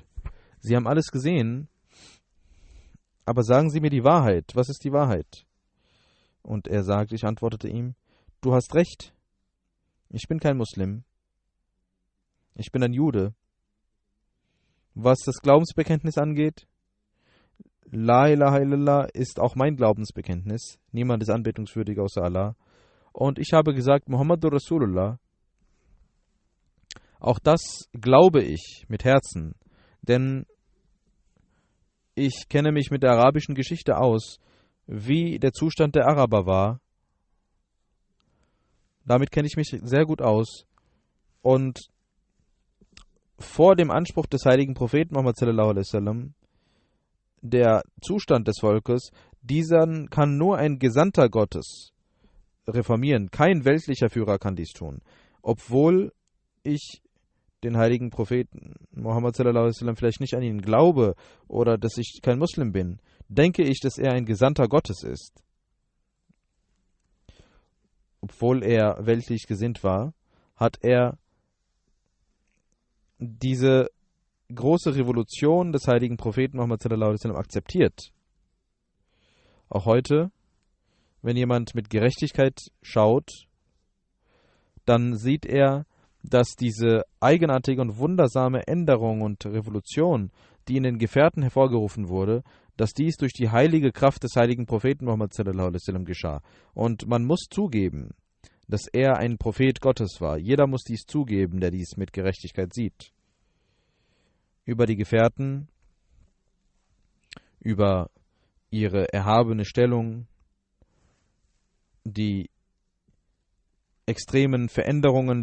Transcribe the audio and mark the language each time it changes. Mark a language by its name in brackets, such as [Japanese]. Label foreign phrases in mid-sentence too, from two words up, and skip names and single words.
[German] Sie haben alles gesehen, aber sagen Sie mir die Wahrheit. Was ist die Wahrheit? Und er sagte, ich antwortete ihm, du hast recht, ich bin kein Muslim. Ich bin ein Jude. Was das Glaubensbekenntnis angeht, [Arabic] لا إله إلا الله [German] ist auch mein Glaubensbekenntnis. Niemand ist anbetungswürdig außer Allah. Und ich habe gesagt, [Arabic] محمد رسول الله. [German] Auch das glaube ich mit Herzen, denn ich kenne mich mit der arabischen Geschichte aus, wie der Zustand der Araber war. Damit kenne ich mich sehr gut aus. Und vor dem Anspruch des heiligen Propheten Muhammad [Arabic] صلى الله عليه وسلم, [German] der Zustand des Volkes, diesen kann nur ein Gesandter Gottes reformieren. Kein weltlicher Führer kann dies tun. Obwohl ich den heiligen Propheten Muhammad [Arabic] صلى الله عليه وسلم [German] vielleicht nicht an ihn glaube oder dass ich kein Muslim bin, denke ich, dass er ein Gesandter Gottes ist. Obwohl er weltlich gesinnt war, hat er diese große Revolution des heiligen Propheten Muhammad [Arabic] صلى الله عليه وسلم [German] akzeptiert. Auch heute, wenn jemand mit Gerechtigkeit schaut, dann sieht er, dass diese eigenartige und wundersame Änderung und Revolution, die in den Gefährten hervorgerufen wurde, dass dies durch die heilige Kraft des heiligen Propheten Muhammad [Arabic] صلى الله عليه وسلم [German] geschah. Und man muss zugeben, dass er ein Prophet Gottes war. Jeder muss dies zugeben, der dies mit Gerechtigkeit sieht. Über die Gefährten, über ihre erhabene Stellung, die extremen Veränderungen,